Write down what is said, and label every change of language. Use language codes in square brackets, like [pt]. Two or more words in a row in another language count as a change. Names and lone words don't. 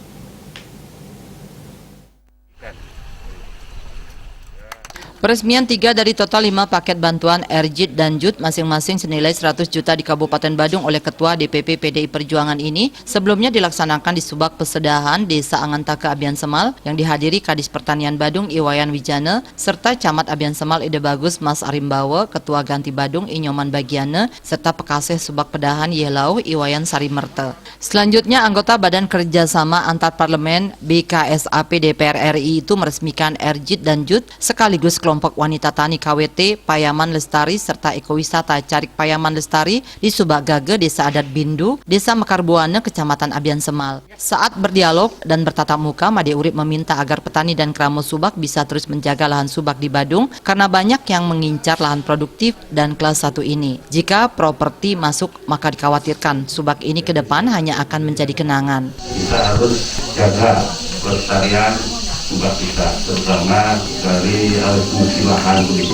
[id] Peresmian 3 dari total 5 paket bantuan RJIT dan JUT masing-masing senilai 100 juta di Kabupaten Badung oleh Ketua DPP PDI Perjuangan ini sebelumnya dilaksanakan di Subak Pesedahan, Desa Angantaka Abian Semal yang dihadiri Kadis Pertanian Badung Iwayan Wijana serta Camat Abian Semal Ide Bagus Mas Arimbawa, Ketua Ganti Badung Inyoman Bagiana serta Pekaseh Subak Pedahan Yelau Iwayan Sarimerte. Selanjutnya anggota Badan Kerjasama Antar Parlemen BKSAP DPR RI itu meresmikan RJIT dan JUT sekaligus kelompok wanita tani KWT Payaman Lestari serta ekowisata Carik Payaman Lestari di Subak Gage, Desa Adat Bindu, Desa Mekarbuana, Kecamatan Abian Semal. Saat berdialog dan bertatap muka, Made Urip meminta agar petani dan keramo Subak bisa terus menjaga lahan Subak di Badung karena banyak yang mengincar lahan produktif dan kelas 1 ini. Jika properti masuk, maka dikhawatirkan Subak ini ke depan hanya akan menjadi kenangan. Kita harus jaga pelestarian Subak kita, terutama dari fungsi lahan begitu.